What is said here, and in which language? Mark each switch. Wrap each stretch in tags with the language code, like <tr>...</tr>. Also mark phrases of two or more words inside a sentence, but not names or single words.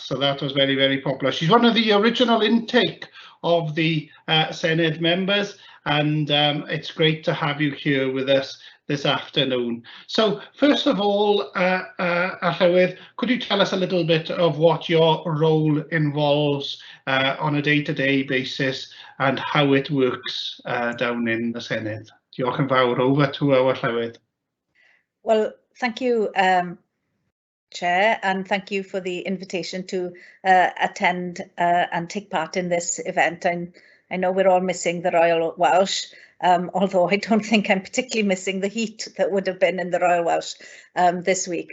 <en>So that was very, very popular. She's one of the original intake of the Senedd members, and it's great to have you here with us this afternoon. So first of all, Llywydd, could you tell us a little bit of what your role involves on a day-to-day basis and how it works down in the Senedd?</en> <cy>Diolch yn fawr.</cy> <en>Over to our Llywydd. Well, thank you, Chair, and thank you for the invitation to attend and take part in this event. And I know we're all missing the Royal Welsh, although I don't think I'm particularly missing the heat that would have been in the Royal Welsh this week.</en>